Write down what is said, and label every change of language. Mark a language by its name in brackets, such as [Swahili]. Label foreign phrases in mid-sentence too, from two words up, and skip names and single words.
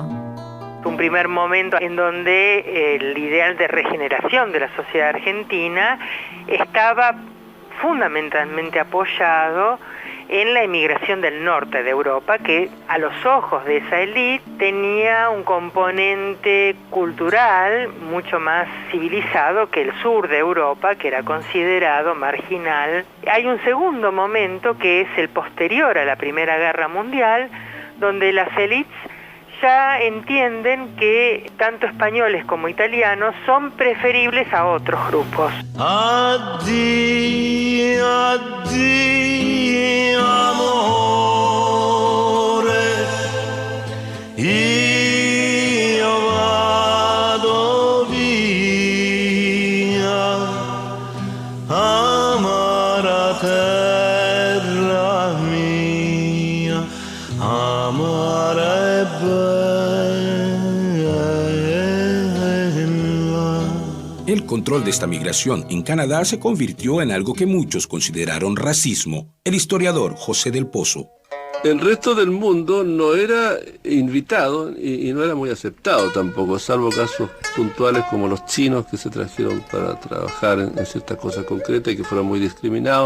[Spanish] Un primer momento en donde el ideal de regeneración de la sociedad argentina estaba fundamentalmente apoyado en la emigración del norte de Europa, que a los ojos de esa élite tenía un componente cultural mucho más civilizado que el sur de Europa, que era considerado marginal. Hay un segundo momento que es el posterior a la Primera Guerra Mundial, donde las élites ya entienden que tanto españoles como italianos son preferibles a otros grupos. [Italian] Addio, addio, amore, io vado via, amara terra mia, amara [Spanish] El control de esta migración en Canadá se convirtió en algo que muchos consideraron racismo. El historiador José del Pozo. El resto del mundo no era invitado y no era muy aceptado tampoco, salvo casos puntuales como los chinos que se trajeron para trabajar en ciertas cosas concretas y que fueron muy discriminados.